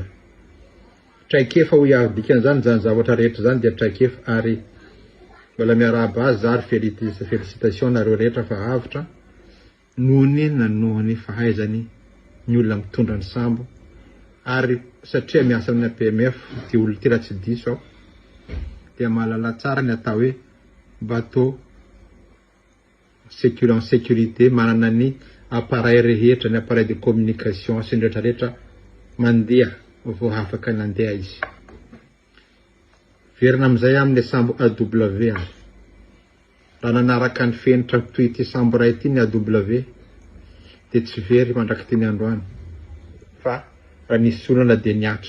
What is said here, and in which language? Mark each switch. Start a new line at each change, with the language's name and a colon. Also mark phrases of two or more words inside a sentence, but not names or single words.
Malagasy: Traikefa ho iaho dikan'izany zany zavatra rehetra zany dia traikefa ary mbola miarahaba azy zary félicitation nareo rehetra fa avitra nohony nanohony fahaizany ny olona mitondra ny sambo ary satria miasa amin'ny APMF ty olo ty raha tsy diso aho dia mahalala tsara ny atao hoe bateau
French: en sécurité,
Malagasy: manana ny appareil rehetra, ny
French: appareil de communication
Malagasy: sy ny rehetrarehetra mandeha vao afaka nandeha izy. Verina amin'izay amin'ny sambo AW azy. Raha nanaraka ny fenitra toy ity sambo ray ity ny AW dia tsy very mandraky ty ny androany fa raha nisy olana dia niatso.